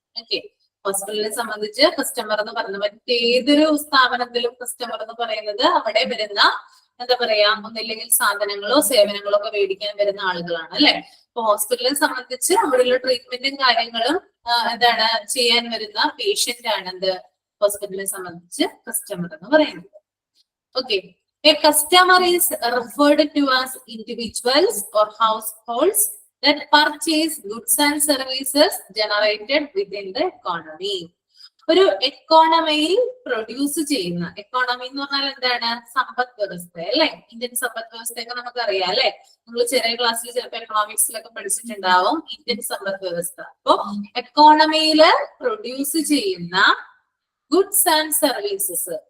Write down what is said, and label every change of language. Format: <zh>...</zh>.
<ml>Okay, ഹോസ്പിറ്റലിനെ സംബന്ധിച്ച് customer എന്ന് പറയുന്നത്, മറ്റേതൊരു സ്ഥാപനത്തിലും കസ്റ്റമർ എന്ന് പറയുന്നത് അവിടെ വരുന്ന എന്താ പറയാ, ഒന്നില്ലെങ്കിൽ സാധനങ്ങളോ സേവനങ്ങളോ ഒക്കെ മേടിക്കാൻ വരുന്ന ആളുകളാണ് അല്ലെ. അപ്പൊ ഹോസ്പിറ്റലിനെ സംബന്ധിച്ച് അവിടെയുള്ള ട്രീറ്റ്മെന്റും കാര്യങ്ങളും എന്താണ് ചെയ്യാൻ വരുന്ന പേഷ്യന്റ് ആണ് എന്ത് ഹോസ്പിറ്റലിനെ സംബന്ധിച്ച് കസ്റ്റമർ എന്ന് പറയുന്നത്.</ml> <en>Okay, a customer is referred to as individuals or households that purchase goods and services generated within the economy.</en> <ml>ഒരു എക്കോണമിയിൽ പ്രൊഡ്യൂസ് ചെയ്യുന്ന, എക്കോണമി എന്ന് പറഞ്ഞാൽ എന്താണ്? സമ്പദ് വ്യവസ്ഥ അല്ലെ? ഇന്ത്യൻ സമ്പദ് വ്യവസ്ഥയൊക്കെ നമുക്കറിയാം അല്ലെ? നിങ്ങൾ ചെറിയ ക്ലാസ്സിൽ ചിലപ്പോൾ എക്കണോമിക്സിലൊക്കെ പഠിച്ചിട്ടുണ്ടാവും ഇന്ത്യൻ സമ്പദ് വ്യവസ്ഥ. അപ്പോ എക്കോണമിയില് പ്രൊഡ്യൂസ് ചെയ്യുന്ന ഗുഡ്സ് ആൻഡ് സർവീസസ്.</ml>